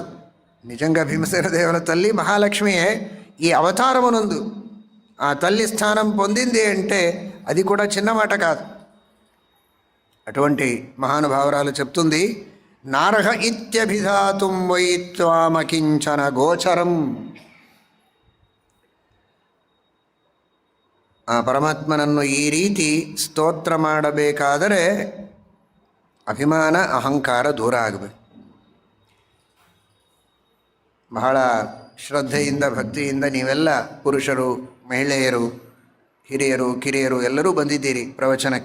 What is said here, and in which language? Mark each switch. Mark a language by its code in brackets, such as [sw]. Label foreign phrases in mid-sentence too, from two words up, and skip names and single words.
[te] నిజంగా భీమసేన దేవుల తల్లి మహాలక్ష్మియే. ఈ అవతారమునందు ఆ తల్లి స్థానం పొందింది అంటే అది కూడా చిన్న మాట కాదు. అటువంటి మహానుభావురాలు చెప్తుంది, [sa] नारह इत्यभिधातुं वै त्वामकिञ्चन गोचरम्. [kn] ಆ ಪರಮಾತ್ಮನನ್ನು ಈ ರೀತಿ ಸ್ತೋತ್ರ ಮಾಡಬೇಕಾದರೆ ಅಭಿಮಾನ ಅಹಂಕಾರ ದೂರ ಆಗಬೇಕು. ಬಹಳ ಶ್ರದ್ಧೆಯಿಂದ ಭಕ್ತಿಯಿಂದ ನೀವೆಲ್ಲ ಪುರುಷರು, ಮಹಿಳೆಯರು, ಹಿರಿಯರು, ಕಿರಿಯರು ಎಲ್ಲರೂ ಬಂದಿದ್ದೀರಿ ಪ್ರವಚನಕ್ಕೆ.